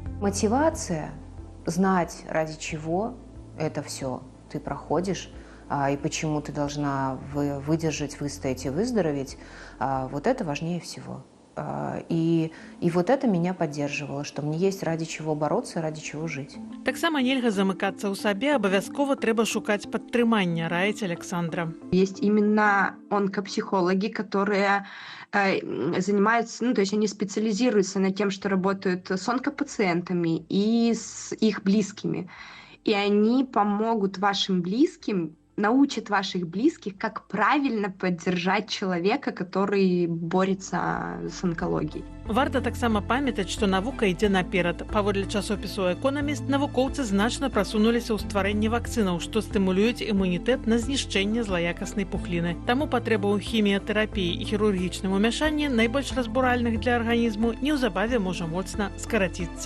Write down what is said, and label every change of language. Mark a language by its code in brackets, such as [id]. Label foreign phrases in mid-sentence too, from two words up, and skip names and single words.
[ru] Мотивация, знать, ради чего это все ты проходишь, и почему ты должна выдержать, выстоять и выздороветь, вот это важнее всего. И вот это меня поддерживало, что мне есть ради чего бороться, ради чего жить. [be] Таксама нельга замыкацца ў сабе, абавязкова трэба шукаць падтрымання, раіць Александра. [ru] Есть именно онкопсихологи, которые занимаются, то есть они специализируются над тем, что работают с онкопациентами и с их близкими. И они помогут вашим близким научит ваших близких, как правильно поддержать человека, который борется с онкологией. [be] Варта таксама памятаць, што навука ідзе наперад. Паводле часопісу «Экономіст», навукоўцы значна прасунуліся ў стварэнні вакцынаў, што стымулююць імунітэт на знішчэнне злаякаснай пухліны. Таму патрэба ў хіміятэрапіі і хірургічным умяшанні найбольш разбуральных для арганізму неўзабаве можа моцна скараціцца.